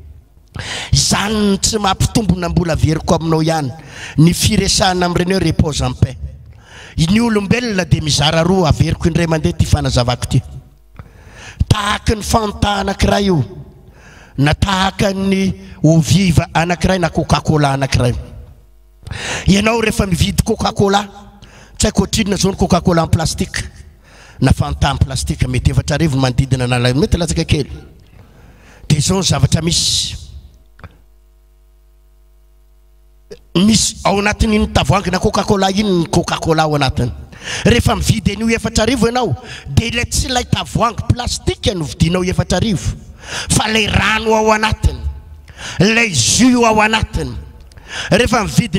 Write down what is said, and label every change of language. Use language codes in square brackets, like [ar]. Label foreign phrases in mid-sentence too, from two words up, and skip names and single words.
[mg] izany tsy mampitombona mbola veriko aminao ihany ny firesahana amin'ireny hoe [fr] repose en paix [mg] ny olombelona dia mizara roa averiko indray mandeha ty fanazavako ty tahaka ny fanta anankiray io na tahaka ny oviva anankiray na Coca-Cola anankiray ianao rehefa mividy Coca-Cola tsy haiko ohatrinona zao ny Coca-Cola [fr] en plastique [mg] na fanta [fr] en plastique [mg] mety efatra arivo manodidina na mety latsaka kely dia zao ny zavatra misy ao anatin'iny tavoahangy na Coca-Cola iny ny Coca-Cola ao anatiny rehefa mividy an'io efatra arivo ianao dia ilay tsy ilay tavoahangy plastika no vidinao efatra arivo fa ilay rano ao anatiny ilay jus ao anatiny rehefa mividy